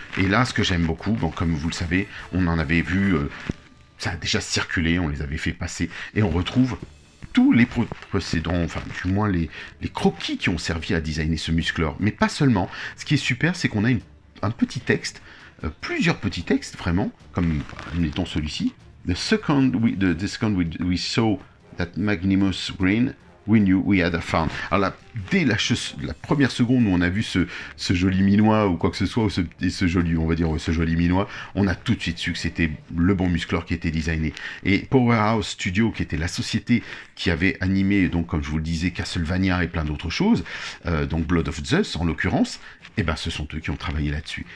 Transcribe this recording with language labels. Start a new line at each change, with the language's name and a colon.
French: Et là, ce que j'aime beaucoup, bon, comme vous le savez, on en avait vu, ça a déjà circulé, on les avait fait passer, et on retrouve tous les précédents, enfin, du moins les croquis qui ont servi à designer ce musclor. Mais pas seulement. Ce qui est super, c'est qu'on a un petit texte, plusieurs petits textes, vraiment, comme, mettons celui-ci.
English: The second we saw that magnanimous green, we knew we had found.
French: Alors là, dès la première seconde où on a vu ce joli minois ou quoi que ce soit, ou ce joli minois, on a tout de suite su que c'était le bon musclor qui était designé. Et Powerhouse Studio, qui était la société qui avait animé, donc comme je vous le disais, Castlevania et plein d'autres choses, donc Blood of Zeus en l'occurrence, et ben ce sont eux qui ont travaillé là-dessus.